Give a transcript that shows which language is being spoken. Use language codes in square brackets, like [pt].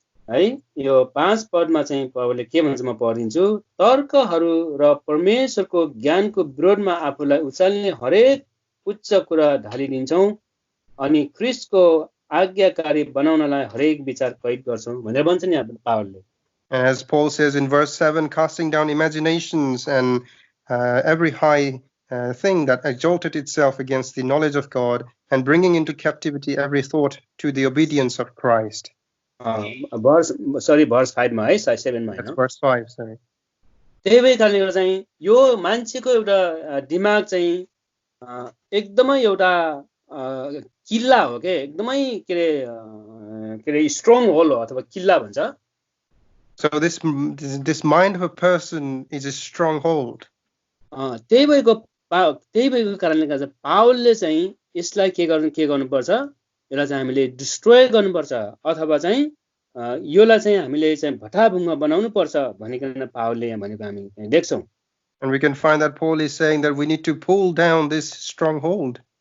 [ne] है यो 5 पदमा चाहिँ पावलले के भन्छ म पढिदिन्छु तर्कहरू र परमेश्वरको ज्ञानको विरोधमा आफूलाई उचाल्ने हरेक उच्च कुरा ढालिदिन्छौं अनि ख्रीष्टको आज्ञाकारी बनाउनलाई हरेक विचार कैद गर्छौं भनेर भन्छ नि पावलले. [en] As Paul says in verse 7, casting down imaginations and every high thing that exalted itself against the knowledge of God, and bringing into captivity every thought to the obedience of Christ. verse 5 [ne] मा है 7 मा [en] That's [ne] हैन. [en] verse 5, sorry. [ne] त्यही भएर कारणले गर्दा चाहिँ यो मान्छेको एउटा दिमाग चाहिँ एकदमै एउटा किल्ला हो के एकदमै के रे स्ट्रङ होल हो अथवा किल्ला भन्छ. [en] So this mind of a person is a stronghold. [ne] त्यही भएको कारणले गर्दा पावलले चाहिँ यसलाई के गर्नुपर्छ यसलाई चाहिँ हामीले डिस्ट्रोय गर्नुपर्छ अथवा चाहिँ योलाई चाहिँ हामीले चाहिँ भटाभुङ्ग बनाउनु पर्छ भनिकन पावलले यहाँ भनेको हामी देख्छौं. [en] And we can find that Paul is saying that we need to pull down this stronghold.